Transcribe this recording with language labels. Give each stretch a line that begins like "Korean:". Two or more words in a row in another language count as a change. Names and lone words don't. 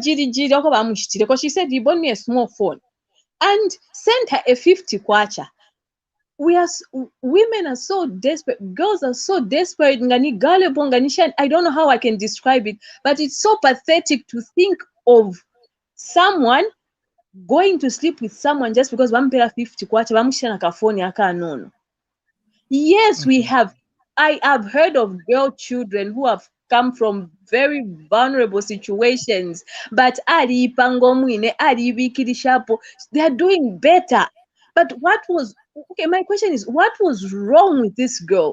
English: Because she said he bought me a small phone and sent her a 50 kwacha. women are so desperate, girls are so desperate. I don't know how I can describe it, but it's so pathetic to think of someone going to sleep with someone just because
Bemba: vampera 50 kwacha vamushana kafoni akanono.
English: Yes, we have. I have heard of girl children who have come from very vulnerable situations, but they are doing better. But my question is, what was wrong with this girl?